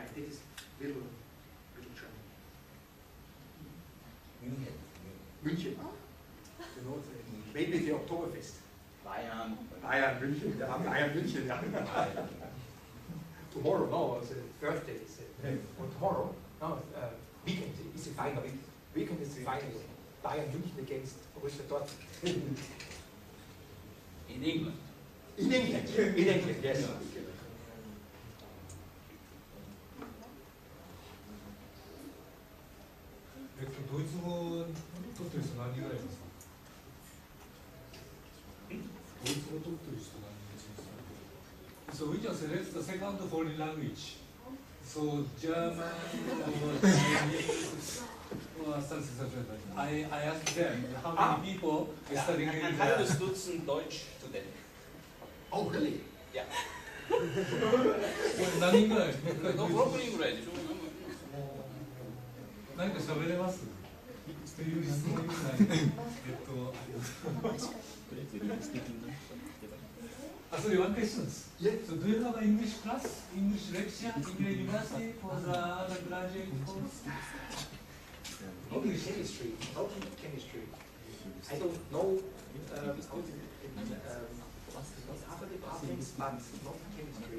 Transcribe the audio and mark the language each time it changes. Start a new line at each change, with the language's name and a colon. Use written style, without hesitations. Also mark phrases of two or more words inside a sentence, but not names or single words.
English: That is little Germany. München. You know, maybe the Oktoberfest. Bayern, München. Bayern, München. Yeah. Tomorrow, no, it's a Thursday. Or tomorrow, no, weekend is the final. Weekend is the final. Bayern München against Borussia Dortmund. In England. In England, yes.
Japanese: ドイツ語取ってる人何人ぐらいいますか？ドイツ語取ってる人何人いますか？
English: So we just select the second foreign language. So German or Chinese or something. I asked them how many people are studying in
German: Ein halbes Dutzend Deutschstudenten.
English: Oh, really? Ja.
Japanese: 何人ぐらい 6人ぐらいでしょ。何か喋れますという質問以外
English: So one question is, so do you have an English class, English lecture in your university for the undergraduate course? English chemistry, I don't know other departments, but not chemistry.